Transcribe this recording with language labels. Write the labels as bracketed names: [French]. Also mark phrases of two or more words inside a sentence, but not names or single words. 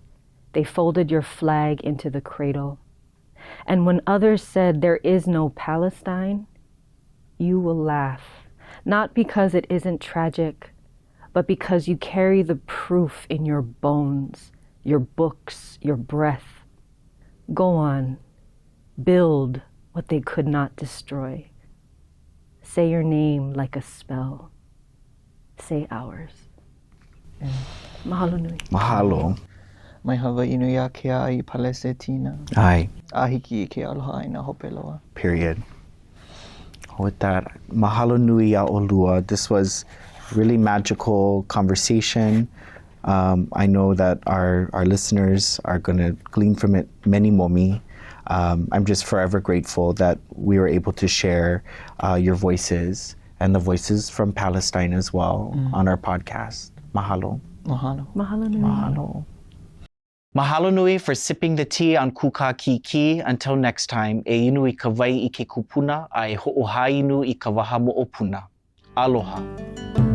[English] They folded your flag into the cradle. And when others said there is no Palestine, you will laugh, not because it isn't tragic, but because you carry the proof in your bones, your books, your breath. Go on, build what they could not destroy. Say your name like a spell. Say ours. [Hawaiian] Mahalo nui. [English] Mahalo. [Hawaiian] Mai Hawaii nui a ke ai Palestina. Ai. Ahiki ke aloha aina hopeloa. [English] Period. With that, [Hawaiian] mahalo nui a olua. [English] This was really magical conversation. I know that our listeners are going to glean from it many momi. I'm just forever grateful that we were able to share your voices and the voices from Palestine as well on our podcast. Mahalo. Mahalo. [Hawaiian] Mahalo nui. [English] Mahalo. [Hawaiian] Mahalo nui [English] for sipping the tea on Kūkā Kīkī. Until next time, [Hawaiian] e inu I ka wai I ke kupuna, a e hoʻohā inu I ka waha moʻopuna. Aloha.